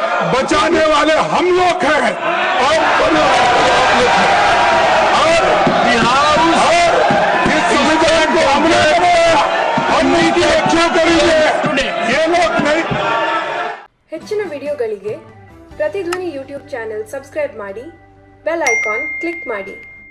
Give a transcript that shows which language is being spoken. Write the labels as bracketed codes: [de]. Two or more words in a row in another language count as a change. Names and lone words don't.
[hi] बचाने वाले हम लोग हैं और इस संविधान को हमने बनाया, हम नीति रक्षा करेंगे, ये लोग नहीं। [kn] ಹೆಚ್ಚಿನ ವಿಡಿಯೋಗಳಿಗೆ ಪ್ರತಿಧ್ವನಿ ಯೂಟ್ಯೂಬ್ [en] channel subscribe [kn] ಮಾಡಿ, [en] bell icon click [kn] ಮಾಡಿ.